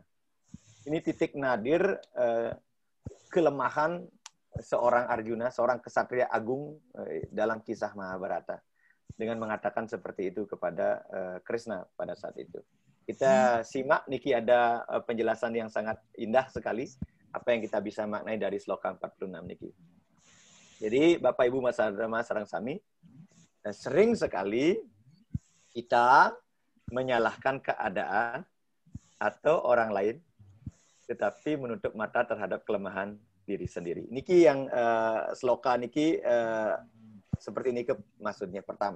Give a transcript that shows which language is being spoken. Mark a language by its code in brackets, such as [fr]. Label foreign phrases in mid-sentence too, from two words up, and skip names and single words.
[id] Ini titik nadir kelemahan seorang Arjuna, seorang kesatria agung dalam kisah Mahabharata. dengan mengatakan seperti itu kepada Krishna pada saat itu. Kita simak, Niki, ada penjelasan yang sangat indah sekali apa yang kita bisa maknai dari sloka 46, Niki. Jadi Bapak Ibu Mas Dharma Sarang Sami, sering sekali kita menyalahkan keadaan atau orang lain, tetapi menutup mata terhadap kelemahan diri sendiri. Niki yang sloka Niki seperti ini maksudnya pertama.